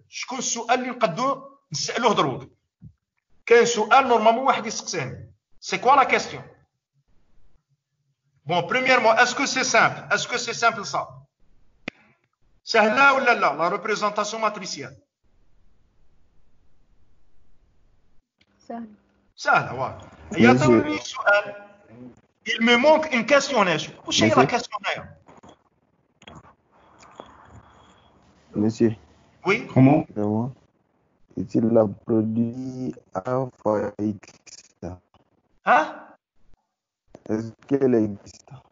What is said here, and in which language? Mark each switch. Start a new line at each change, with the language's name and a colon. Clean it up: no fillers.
Arabic: شكون السؤال اللي نقدروا نسألوه دروك؟ كاين سؤال نورمالمون واحد يسقسيه.
French: C'est quoi la question? Bon, premièrement, est-ce que c'est simple? Est-ce que c'est simple ça?
Arabic: سهلة ولا لا?
French: La représentation matricielle.
Arabic: سهلة واضح. هيا توريني السؤال.
French: il me manque une questionnaire. Où est la Monsieur. questionnaire? Monsieur, Oui. Comment? c'est moi. Ici, la produit A fois X. Hein? Est-ce qu'elle existe?